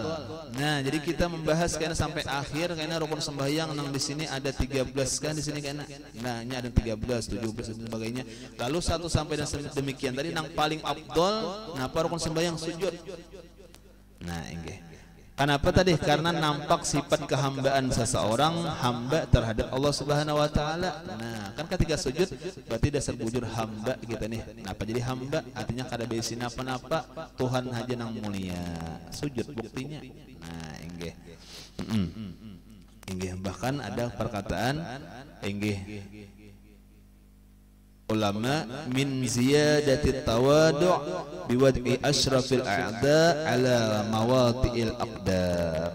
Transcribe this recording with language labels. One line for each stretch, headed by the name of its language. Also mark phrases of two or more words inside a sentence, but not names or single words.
Indonesian: Nah, jadi kita membahas karena sampai akhir karena rukun sembahyang nang di sini ada 13 kan di sini karena. Nah, ini ada 13, 17 dan sebagainya. Lalu 1 sampai dan demikian tadi nang paling afdal, nah apa rukun sembahyang sujud. Nah, enggak. Kenapa tadi? Karena nampak sifat kehambaan seseorang hamba terhadap Allah
Arabic: سبحانه وتعالى.
Banjar: Nah, kan ketika sujud berarti dasar bujur hamba kita nih.
Indonesian: Kenapa jadi hamba?
Banjar: Artinya kada besi napa-napa, Tuhan haja nang mulia. Sujud buktinya. Nah, inggih.
Indonesian: Inggih, bahkan ada perkataan inggih ulama
Arabic: من زيادة التواضع بوضع أشرف الأعضاء على مواطئ الأقدام.